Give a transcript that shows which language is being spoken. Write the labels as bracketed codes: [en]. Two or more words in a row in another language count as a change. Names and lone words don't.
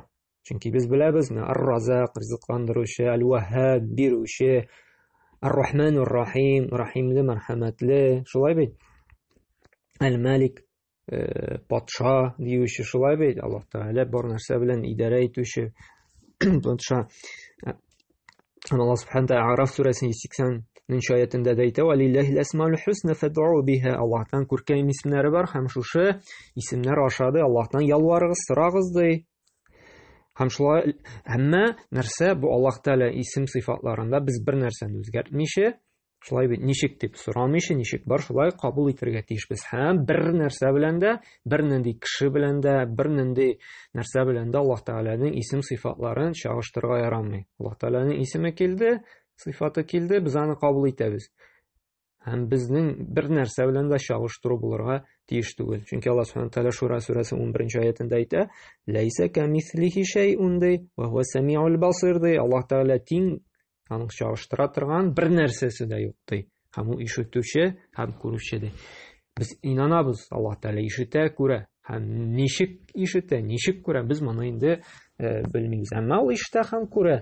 [tt] Чөнки без беләбез, Ар-Разак, ризыкландыручы, Әл-Ваһһаб, бирүче, Ар-Рахман-ур-Рахим, рахимле, мәрхәмәтле, шулай бит. Әл-Малик, патша диюче, шулай бит. Аллаһ Тааля бар нәрсә белән идарә итүче патша. Аллаһ субхана ва тааля Араф сүрәсенең аятында да әйтә: [ar] "ولله الأسماء الحسنى فادعوه بها". [tt] Аллаһтан күркәм исемнәре бар һәм шушы исемнәр аша да Аллаһтан ялварыгыз, сорагыз ди. Һәм шулай һәммә нәрсә бу Аллаһ Тәгалә исем сыйфатларында без бер нәрсәне үзгәртмичә, шулай бит ничек дип сорамыйча, ничек бар, шулай кабул итәргә тиешбез. Һәм бер нәрсә белән дә, бер нинди кеше белән дә, бер нинди нәрсә белән дә Аллаһ Тәгаләнең исем сыйфатларын чагыштырырга ярамый. Аллаһ Тәгаләнең исеме килде, сыйфаты килде, без аны кабул итәбез. Һәм безнең бер нәрсә белән дә чагыштыру булырга тиеш түгел. Чөнки Аллаһ Субханаһу Тәгалә Шура сүрәсе 11 аятында әйтә: [ar] "ليس كمثله شيء [tt] ди, [ar] وهو السميع البصير" ди. [tt] Аллаһ Тәгалә тиң, аның чагыштыра торган бер нәрсәсе дә юк ди. Һәм ул ишетүче һәм күрүче ди. Без инанабыз, Аллаһ Тәгалә ишетә, күрә. Һәм ничек ишетә, ничек күрә, без моны инде белмибез. Әмма ул ишетә һәм күрә.